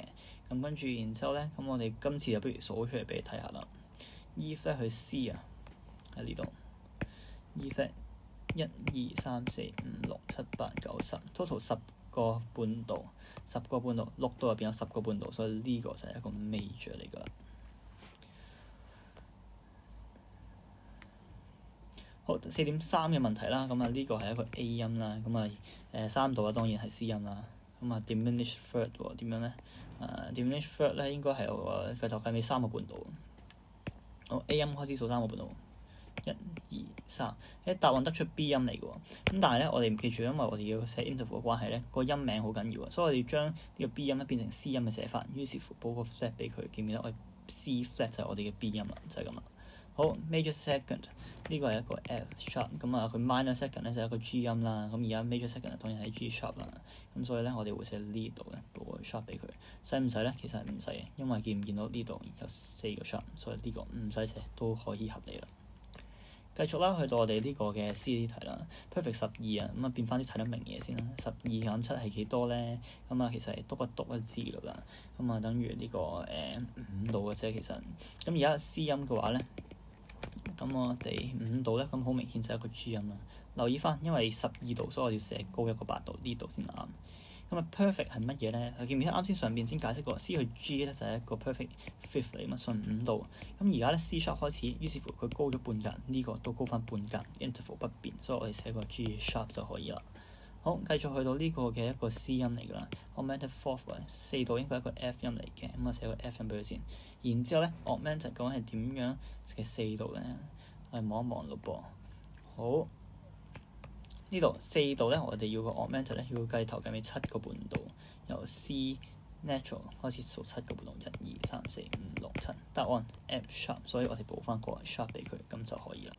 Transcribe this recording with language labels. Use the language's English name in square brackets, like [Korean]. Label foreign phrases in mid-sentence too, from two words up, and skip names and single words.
[Cantonese] 咁跟住然之後咧，咁我哋今次就不如數出嚟俾你睇下啦。 [English] E flat [Cantonese] 去 C 啊，喺呢度。 [English] E flat [Cantonese] 1、2、3、4、5、6、7、8、9、10 total 10個半度，10個半度，6度入邊有10個半度，所以呢個就係一個 major 嚟㗎啦。好，4.3嘅問題啦，咁啊呢個係一個 A 音啦，咁啊3度啊當然係 C 音啦，咁啊 [English] diminished third [Cantonese] 喎點樣咧 ？ [English] diminished third [Cantonese] 咧應該係計頭計尾3個半度。好 A 音開始數3個半度。1、2、3，答案得出 B 音嚟嘅喎。咁但係咧，我哋唔記住，因為我哋要寫 interval 嘅關係咧，個音名好緊要啊，所以我哋要將呢個 B 音咧變成 C 音嘅寫法。於是乎補個 flat 俾佢，記唔記得？我 [English] C flat [Cantonese] 就係我哋嘅 B 音啦，就係咁啦。好 [English] major second [Cantonese] 呢個係一個 [English] F sharp， [Cantonese] 咁啊佢 [English] minor second [Cantonese] 咧就係一個 G 音啦。咁而家 [English] major second [Cantonese] 當然係 [English] G sharp [Cantonese] 啦。咁所以咧，我哋會寫呢度咧補個 sharp 俾佢。使唔使咧？其實係唔使嘅，因為見唔見到呢度有4個 sharp，所以呢個唔使寫都可以合理啦。繼續啦，去到我哋呢個嘅 C 題啦，perfect 12啊，咁啊變翻啲睇得明嘢先啦。12減7係幾多咧？咁啊其實係篤一篤就知㗎啦。咁啊等於呢個5度嘅啫，其實。咁而家 C 音嘅話咧，咁我哋5度咧，咁好明顯就係一個 G 音啦。留意翻，因為12度，所以我要寫高一個8度，呢度先啱。咁啊 perfect 係乜嘢咧？記唔記得啱先上邊先解釋過 C 去 G 咧就係一個 [English] perfect fifth [Cantonese] 嚟嘛，順5度。咁而家咧 [English] C sharp [Cantonese] 開始，於是乎佢高咗半格，呢個都高翻半格 interval 不變，所以我哋寫個 [English] G sharp [Cantonese] 就可以啦。好，繼續去到呢個嘅一個 C 音嚟㗎啦。 [English] augmented fourth [Cantonese] 4 度應該係一個 F 音嚟嘅，咁啊寫個 F 音俾佢先。然之後咧 augmented 究竟係點樣嘅4度咧？我哋望一望咯噃。好。呢度4度咧，我哋要個 augmented 咧，要計頭計尾7個半度，由 [English] C natural [Cantonese] 開始數7個半度，1、2、3、4、5、6、7，答案 [English] F sharp， [Cantonese] 所以我哋補翻個 sharp 俾佢，咁就可以啦。